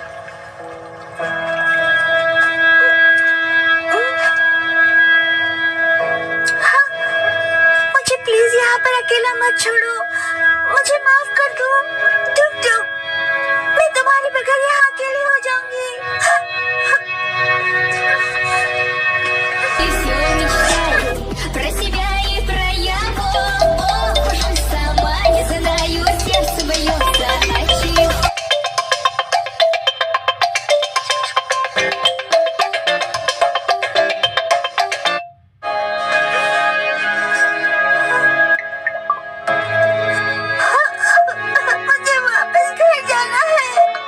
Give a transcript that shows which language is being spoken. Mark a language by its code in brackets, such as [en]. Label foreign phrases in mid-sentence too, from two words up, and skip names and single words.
[hi] मुझे प्लीज यहाँ पर अकेला मत छोड़ो, मुझे माफ कर दो। डुग डुग, मैं तुम्हारे बगैर यहाँ अकेली हो जाऊंगी। [ru] И все мечтаю про себя и про его. Уже сама не знаю, сердце бьется от чего. [hi] मुझे वापस घर जाना है।